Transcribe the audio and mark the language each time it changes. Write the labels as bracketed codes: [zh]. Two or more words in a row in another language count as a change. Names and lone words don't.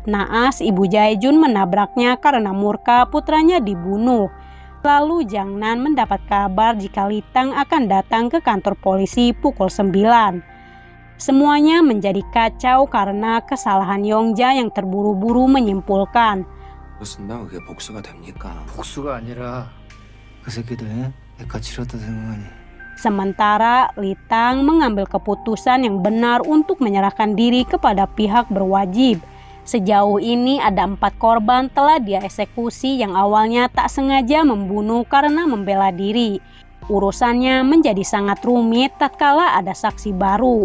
[id] Naas Ibu Jae Jun menabraknya karena murka putranya dibunuh. Lalu Jang Nan mendapat kabar jika Litang akan datang ke kantor polisi pukul 9. Semuanya menjadi kacau karena kesalahan Yong Jae yang terburu-buru menyimpulkan. [ko] 그렇습니다. 그게 복수가 됩니까? 복수가 아니라 그 새끼들 애까 치렀다 생각하니. [id] Sementara Litang mengambil keputusan yang benar untuk menyerahkan diri kepada pihak berwajib. Sejauh ini ada 4 korban telah dia eksekusi yang awalnya tak sengaja membunuh karena membela diri. Urusannya menjadi sangat rumit tatkala ada saksi baru.